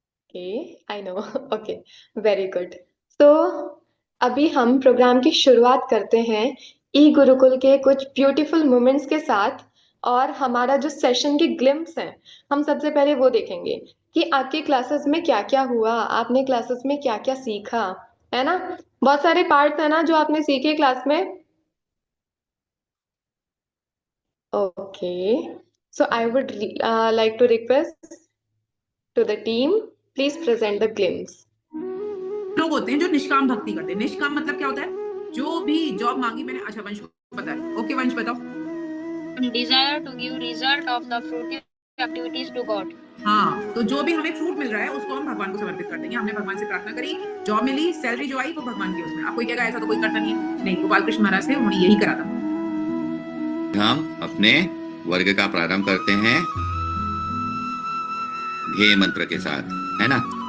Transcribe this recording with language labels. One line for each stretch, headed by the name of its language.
Hindi: Okay, I know. Okay, very good. तो अभी हम प्रोग्राम की शुरुआत करते हैं ई गुरुकुल के कुछ ब्यूटीफुल मोमेंट्स के साथ, और हमारा जो सेशन की ग्लिम्स है, हम सबसे पहले वो देखेंगे कि आपके क्लासेस में क्या क्या हुआ, आपने क्लासेस में क्या क्या सीखा, है ना? बहुत सारे पार्ट्स है ना जो आपने सीखे क्लास में।
English: Okay, so I would like to request to the team, please present the glimpse.
Hindi: लोग होते हैं जो निष्काम भक्ति करते हैं। निष्काम मतलब क्या होता है? जो भी जॉब मांगी मैंने, अच्छा वंश को पता है। ओके वंश बताओ।
English: Desire to give result of the fruitive activities to God.
Hindi: हाँ, तो जो भी हमें फ्रूट मिल रहा है उसको हम भगवान को समर्पित कर देंगे। हमने भगवान से प्रार्थना करी, जॉब मिली, सैलरी जो आई वो भगवान की उसमें। आप कोई कहेगा ऐसा तो कोई करता नहीं है। नहीं, गोपाल कृष्ण महाराज थे, उन्होंने यही करा था। हम अपने वर्ग का प्रारंभ करते हैं ध्येय मंत्र के साथ, है ना?